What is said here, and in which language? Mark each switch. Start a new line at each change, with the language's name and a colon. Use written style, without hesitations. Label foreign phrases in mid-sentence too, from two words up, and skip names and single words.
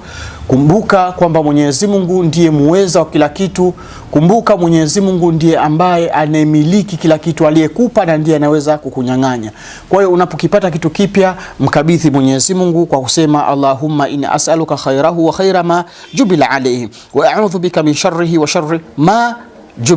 Swahili: Kumbuka kwamba Mwenyezi Mungu ndiye muweza wa kila kitu. Kumbuka Mwenyezi Mungu ndiye ambaye anemiliki kila kitu, aliyekupa na ndiye anaweza kukunyang'anya. Kwa hiyo unapokipata kitu kipya, mkabidhi Mwenyezi Mungu kwa kusema
Arabic: اللهم إني أسألك خيره وخير ما جبل عليه وأعوذ بك من شره وشر ما جبل